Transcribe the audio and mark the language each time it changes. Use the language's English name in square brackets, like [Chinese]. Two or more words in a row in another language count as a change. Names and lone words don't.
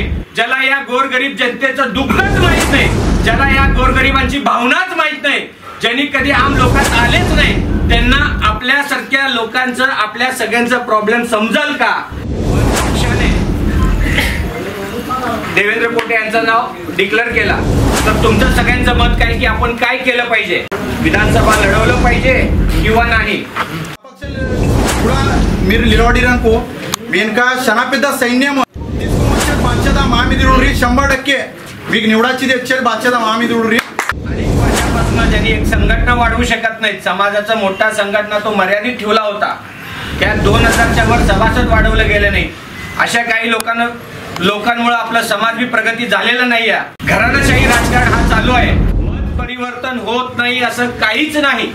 [Marathi] ज्याला या गोरगरीब जनतेचं दुःखच माहित नाही, ज्याला या गोरगरिबांची भावनाच माहित नाही, ज्यांनी कधी आम लोकात आलेच नाही, त्यांना आपल्यासारख्या लोकांचं आपल्या सगळ्यांचं प्रॉब्लेम समजल का? पक्षाने देवेंद्र कोटे यांचं नाव डिक्लेअर केला तर तुमचं सगळ्यांचं मत काय की आपण काय केलं पाहिजे? विधानसभा लढवलं पाहिजे किंवा नहीं? [Telugu] మీరు నిలబడిరనుకో వెనక శనపెద్ద సైన్యం తీసుకొచ్చే బాధ్యత మా మీద ఉండ్రి 100% మీకు నిवडाची తెచ్చేది బాధ్యత మా మీద ఉండ్రి. [Marathi] अनेक वर्षापासून ज्यांनी एक संघटना वाढवू शकत नाहीत, समाजाचा मोठा संघटना तो मर्यादित ठेवला होता, त्या 2000च्या वर सभासद वाढवले गेले नाही. अशा काही लोकांमुळे आपला समाज भी प्रगती झालेला नाहीये. घराणेशाही राजकारण हा चालू आहे. मत परिवर्तन होत नाही असं काहीच नाही.